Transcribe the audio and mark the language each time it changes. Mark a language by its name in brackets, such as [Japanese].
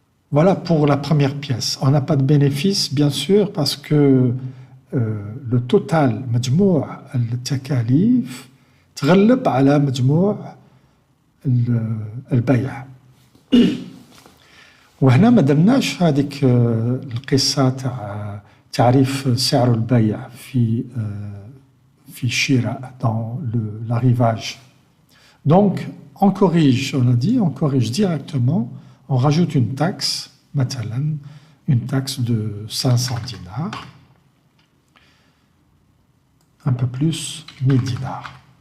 [French] Voilà pour la première pièce. On n'a pas de bénéfice, bien sûr, parce que le total [Arabic] مجموع التكاليف تغلب على مجموع البيع. وهنا ما درناش هذيك القصة تاع تعريف سعر البيع في الشراء [French] dans l'arrivage. Donc on corrige, on a dit, on corrige directement, on rajoute une taxe, [Arabic] مثلا [French] une taxe de 500 dinars, un peu plus 1000 dinars.